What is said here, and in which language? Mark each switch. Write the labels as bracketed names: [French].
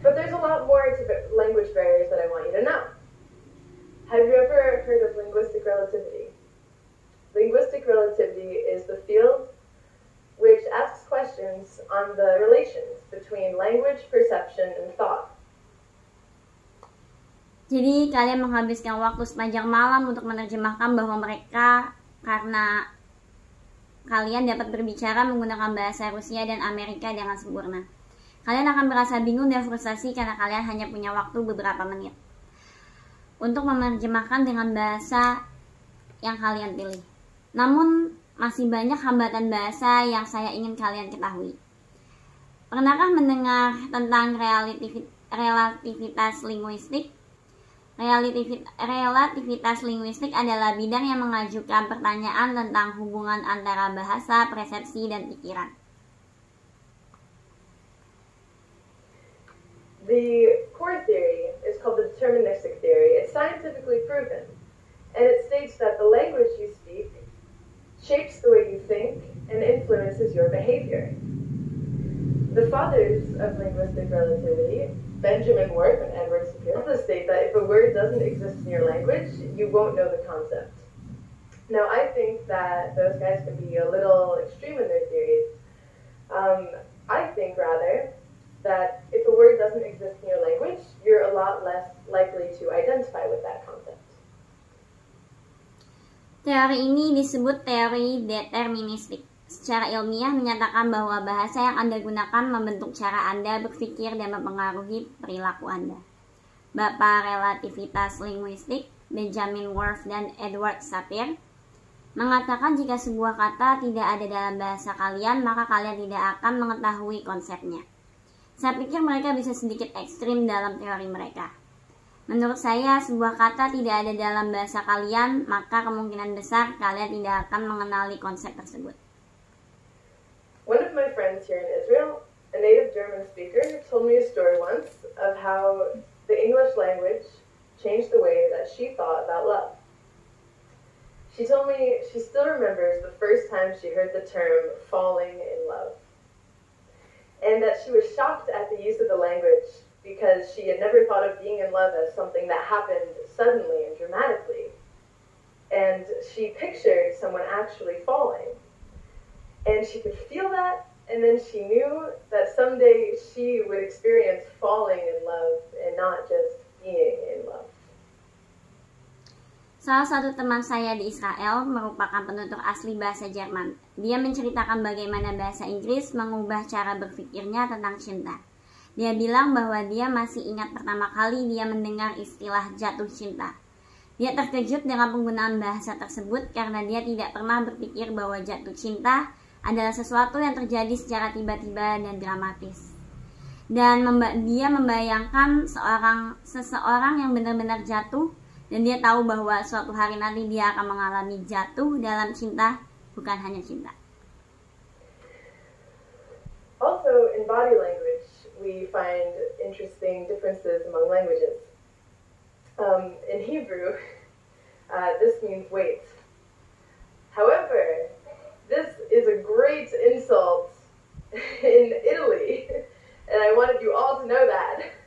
[English] But there's a lot more to language barriers that I want you to know. Have you ever heard of linguistic relativity? Linguistic relativity is the field which asks questions on the relations between language, perception, and thought. [Indonesian] Jadi kalian menghabiskan waktu sepanjang malam untuk menerjemahkan bahwa mereka, karena kalian dapat berbicara menggunakan bahasa Rusia dan Amerika dengan sempurna. Kalian akan merasa bingung dan frustasi karena kalian hanya punya waktu beberapa menit untuk menerjemahkan dengan bahasa yang kalian pilih. Namun, masih banyak hambatan bahasa yang saya ingin kalian ketahui. Pernahkah mendengar tentang relativitas linguistik? Relativitas linguistik adalah bidang yang mengajukan pertanyaan tentang hubungan antara bahasa, persepsi, dan pikiran. [English] The core theory is called the deterministic theory. It's scientifically proven, and it states that the language you speak shapes the way you think and influences your behavior. The fathers of linguistic relativity, Benjamin Whorf and Edward Sapir, also state that if a word doesn't exist in your language, you won't know the concept. Now, I think that those guys can be a little extreme in their theories. I think, rather, that if a word doesn't exist in your language, you're a lot less likely to identify with that concept. [Indonesian] Teori ini disebut teori deterministik. Secara ilmiah menyatakan bahwa bahasa yang Anda gunakan membentuk cara Anda berpikir dan mempengaruhi perilaku Anda. Bapak relativitas linguistik, Benjamin Whorf dan Edward Sapir, mengatakan jika sebuah kata tidak ada dalam bahasa kalian, maka kalian tidak akan mengetahui konsepnya. Saya pikir mereka bisa sedikit ekstrim dalam teori mereka. Menurut saya, sebuah kata tidak ada dalam bahasa kalian, maka kemungkinan besar kalian tidak akan mengenali konsep tersebut. [English] One of my friends here in Israel, a native German speaker, told me a story once of how the English language changed the way that she thought about love. She told me she still remembers the first time she heard the term falling in love, and that she was shocked at the use of the language because she had never thought of being in love as something that happened suddenly and dramatically. And she pictured someone actually falling. And she could feel that, and then she knew that someday she would experience falling in love and not just being in love. [Indonesian] Salah satu teman saya di Israel merupakan penutur asli bahasa Jerman. Dia menceritakan bagaimana bahasa Inggris mengubah cara berpikirnya tentang cinta. Dia bilang bahwa dia masih ingat pertama kali dia mendengar istilah jatuh cinta. Dia terkejut dengan penggunaan bahasa tersebut karena dia tidak pernah berpikir bahwa jatuh cinta adalah sesuatu yang terjadi secara tiba-tiba dan dramatis. Dan dia membayangkan seseorang yang benar-benar jatuh, dan dia tahu bahwa suatu hari nanti dia akan mengalami jatuh dalam cinta, bukan hanya cinta. [English] Also, in body language, we find interesting differences among languages. In Hebrew, this means wait. However, this is a great insult in Italy, and I wanted you all to know that.